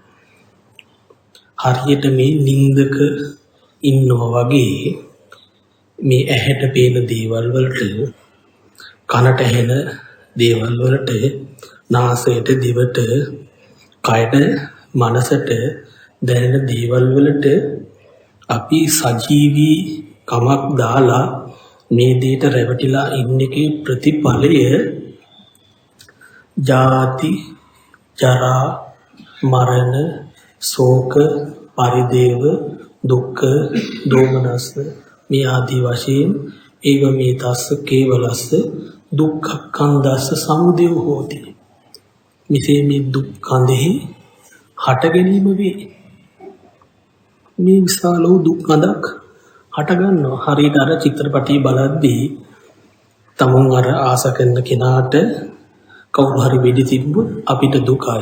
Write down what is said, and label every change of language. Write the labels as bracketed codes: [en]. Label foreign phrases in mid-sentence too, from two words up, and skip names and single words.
[si] හරියට මේ නින්දක ඉන්නවා වගේ මේ ඇහැට පේන දේවල් වලට, කනට ඇහෙන දේවල් වලට, නාසයට, දිවට, කයට, මනසට දැනෙන දේවල් වලට අපි සජීවී කමක් දාලා මේ දෙයට රැවටිලා ඉන්න එකේ ප්‍රතිඵලය [pi] ජාති, ජරා, මරණ, ශෝක, පරිදේව, දුක්ඛ, දෝමනස්ස [si] මේ ආදී වශයෙන් ඒව මේ [pi] තස්ස කේවලස්ස දුක්ඛක්ඛන්දස්ස සමුදය හෝති. [si] මෙසේ මේ දුක් කඳෙහි හට ගැනීම වේ. මේ විශාල වූ දුක් කඳක් හට ගන්නවා. හරියට අර චිත්‍රපටිය බලද්දී තමුන් අර ආස කරන කෙනාට කවුරු හරි වෙඩි තිබ්බොත් අපිට දුකයි.